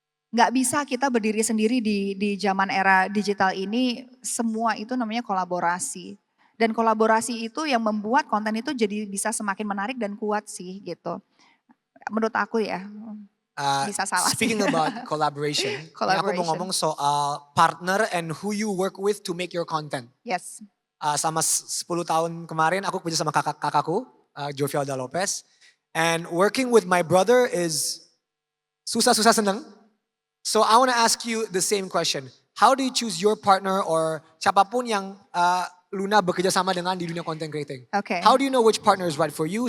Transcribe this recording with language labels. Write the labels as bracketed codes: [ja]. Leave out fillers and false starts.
[id] Nggak bisa kita berdiri sendiri di zaman era digital ini, semua itu namanya kolaborasi. Dan kolaborasi itu yang membuat konten itu jadi bisa semakin menarik dan kuat sih gitu. Menurut aku ya, bisa salah sih. [en] Speaking about collaboration, [id] ini aku mau [en] Collaboration. [id] ngomong soal [en] partner and who you work with to make your content. Yes. [id] Sama 10 tahun kemarin aku kerja sama kakakku, Jovialda Lopez. [en] And working with my brother is [id] susah-susah seneng. [en] So I want to ask you the same question. How do you choose your partner or [id] siapapun yang Luna bekerja sama dengan di dunia content creating? [en] Okay. How do you know which partner is right for you?